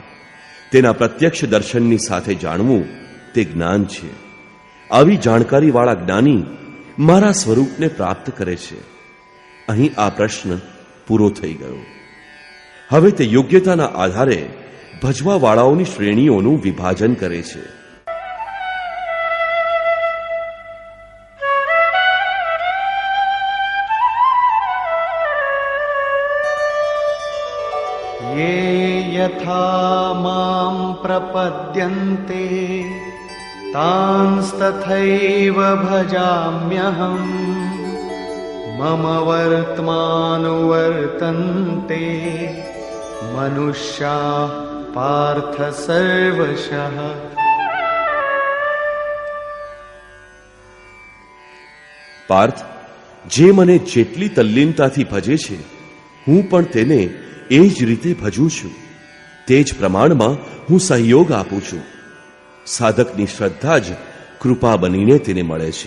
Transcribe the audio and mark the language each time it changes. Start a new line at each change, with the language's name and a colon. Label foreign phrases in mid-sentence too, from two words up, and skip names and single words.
Gujarati: તેના પ્રત્યક્ષ દર્શનની સાથે જાણવું તે જ્ઞાન છે. આવી જાણકારીવાળા જ્ઞાની મારા સ્વરૂપને પ્રાપ્ત કરે છે. અહીં આ પ્રશ્ન પૂરો થઈ ગયો. હવે તે યોગ્યતાના આધારે ભજવાવાળાઓની શ્રેણીઓનું વિભાજન કરે છે.
Sanskrit: ये यथा मां प्रपद्यन्ते तांस्तथैव भजाम्यहम् मम वर्त्मानुवर्तन्ते मनुष्याः पार्थ सर्वशः.
Gujarati: પાર્થ, જે મને જેટલી તલ્લીનતાથી ભજે છે, હું પણ તેને એ જ રીતે ભજું છું. તે જ પ્રમાણમાં હું સહયોગ આપું છું. સાધકની શ્રદ્ધા જ કૃપા બનીને તેને મળે છે.